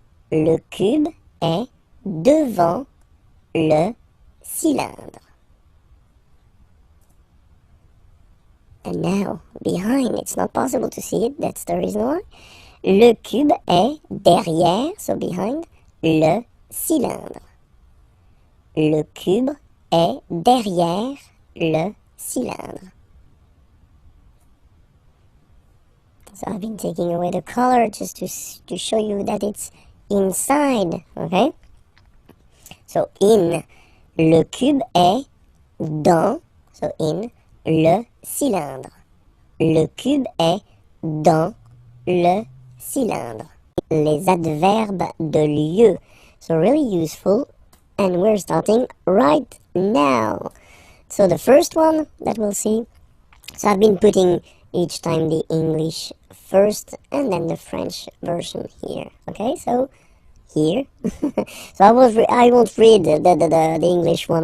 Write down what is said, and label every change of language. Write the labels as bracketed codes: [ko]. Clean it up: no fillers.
[fr] Le cube est devant le cylindre. [en] And now, behind, it's not possible to see it, that's the reason why. [fr] Le cube est derrière, [en] so behind, [fr] le cylindre. Le cube est derrière le cylindre. [en] So I've been taking away the color just to show you that it's inside, okay? [fr] So in, le cube est dans, so in, le cylindre. Le cube est dans le cylindre. Les adverbes de lieu. [en] So really useful. And we're starting right now. So the first one that we'll see. So I've been putting each time the English first and then the French version here. Okay, so here. So I won't read the English one.